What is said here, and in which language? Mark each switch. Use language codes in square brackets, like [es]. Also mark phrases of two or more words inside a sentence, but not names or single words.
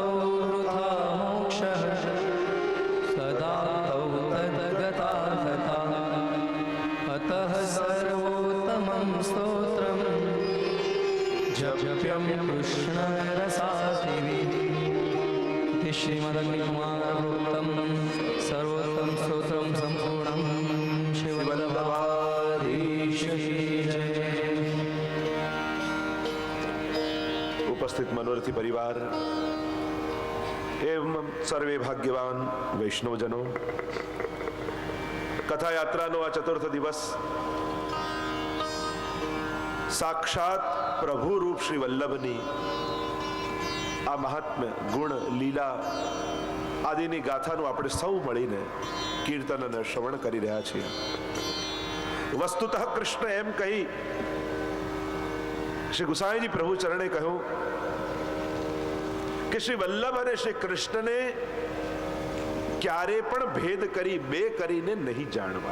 [sa] वृथा मोक्षः सदा तौ तद्गता गता अतः सर्वोत्तमं स्तोत्रं जप्यं कृष्णरसादिभिः इति श्रीमदग्निकुमारोक्तं सर्वोत्तम स्तोत्रं सम्पूर्णं शिववल्लभाधीश जय। [hi] उपस्थित मनोरथी परिवार एवं सर्वे भाग्यवान वैष्णवजनों, [gu] कथा यात्राનો આ ચતુર્થ દિવસ સાક્ષાત પ્રભુ રૂપ શ્રી વલ્લભની આ મહાત્મ્ય ગુણ લીલા આદિની ગાથાનું આપણે સૌ મળીને કીર્તન અને શ્રવણ કરી રહ્યા છીએ. વસ્તુતઃ કૃષ્ણ એમ કહી શ્રી ગુસાઈજી પ્રભુ ચરણે કહ્યું કે શ્રી વલ્લભ અને શ્રી કૃષ્ણને ક્યારે પણ ભેદ કરી બે કરીને નહીં જાણવા.